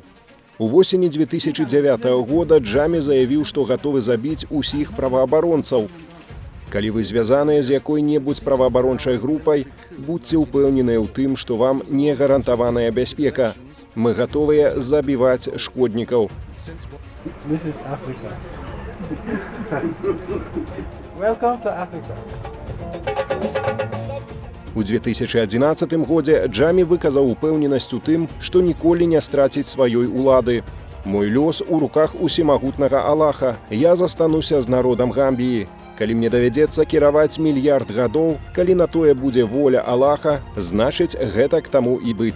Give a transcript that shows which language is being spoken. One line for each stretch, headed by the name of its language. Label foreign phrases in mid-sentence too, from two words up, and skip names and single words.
Belarusian: У восені 2009 года Джаме заявіў, што гатовы забіць усіх праваабаронцаў. Калі вы звязаныя з якой-небудзь праваабарончай групай, будзьце ўпэўненыя ў тым, што вам не гарантаваная бяспека. Мы гатовыя забіваць шкоднікаў.
English: This is Africa. Welcome to Africa.
Belarusian: У 2011 годзе Джаме выказаў упэўненасць у тым, што ніколі не страціць сваёй улады. Мой лёс у руках усемагутнага Аллаха. Я застануся з народам Гамбіі. Калі мне давядзецца кіраваць мільярд гадоў, калі на тое будзе воля Аллаха, значыць, гэтак таму і быць.